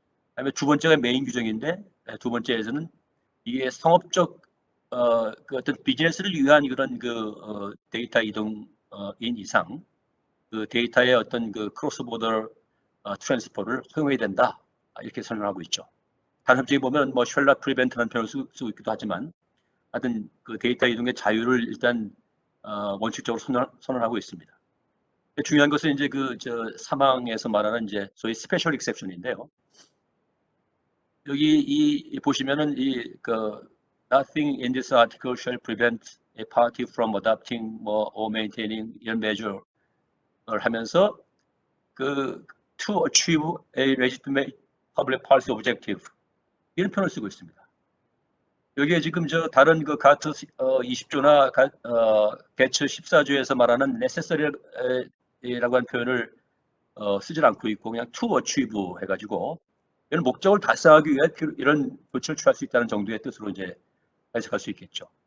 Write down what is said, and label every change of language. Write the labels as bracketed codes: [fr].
[ko] 그다음에 두 번째가 메인 규정인데 두 번째에서는 이게 상업적 그 어떤 비즈니스를 위한 그런 데이터 이동인 이상 그 데이터의 어떤 그 크로스 보더 트랜스퍼를 허용해야 된다 이렇게 설명하고 있죠. 다른 협정에 보면 뭐 쉘라 프리벤트라는 표현을 쓰고 있기도 하지만 하여튼 그 데이터 이동의 자유를 일단 원칙적으로 선언하고 있습니다. 중요한 것은 이제 사망에서 말하는 이제 소위 스페셜 익셉션인데요. [en] 여기 보시면은 nothing in this article shall prevent a party from adopting or maintaining 이런 measure 를 하면서 to achieve a legitimate public policy objective 이런 표현을 쓰고 있습니다. [ko] 여기에 지금 다른 가트 20조나 개츠 14조에서 말하는 necessary라고 하는 표현을 쓰질 않고 있고 그냥 to achieve 해가지고 이런 목적을 달성하기 위해 이런 조치를 취할 수 있다는 정도의 뜻으로 이제 해석할 수 있겠죠.